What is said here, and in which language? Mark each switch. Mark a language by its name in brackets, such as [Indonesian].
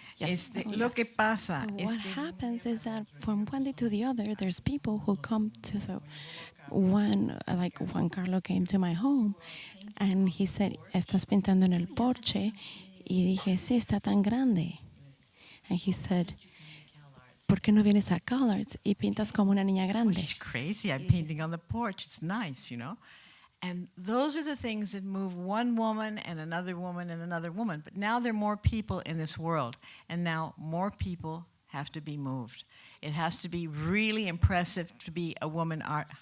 [English] Yes. [Spanish] Lo que pasa [English] So [Spanish] es [English] what [Spanish] que [English] happens is that from one day to the other, there's people who come to the one, like Juan Carlo came to my home, and he said, [Spanish] "Estás pintando en el porche," y dije, "Sí, está tan grande." [English] And he said, [Spanish] "¿Por qué no vienes a CalArts y pintas como una niña grande?" [English] it's crazy. I'm painting on the porch. It's nice, And those are the things that move one woman and another woman and another woman. But now there are more people in this world, and now more people have to be moved. It has to be really impressive to be a woman art.